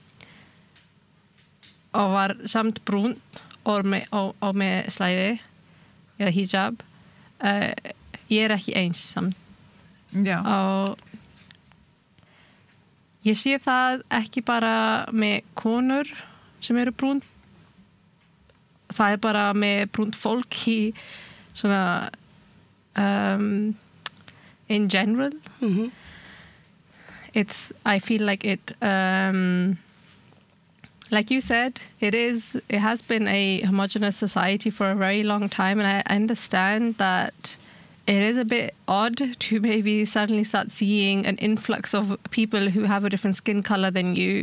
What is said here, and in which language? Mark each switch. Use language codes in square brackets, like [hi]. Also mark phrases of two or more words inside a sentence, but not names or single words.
[is] og var samt brúnt og með slæði eða hijab ég er ekki eins samt og ég sé það ekki bara með konur sem eru brúnt, það er bara með brúnt fólk í svona [en] in general. I feel like it like you said, it has been a homogenous society for a very long time, and I understand that it is a bit odd to maybe suddenly start seeing an influx of people who have a different skin color than you.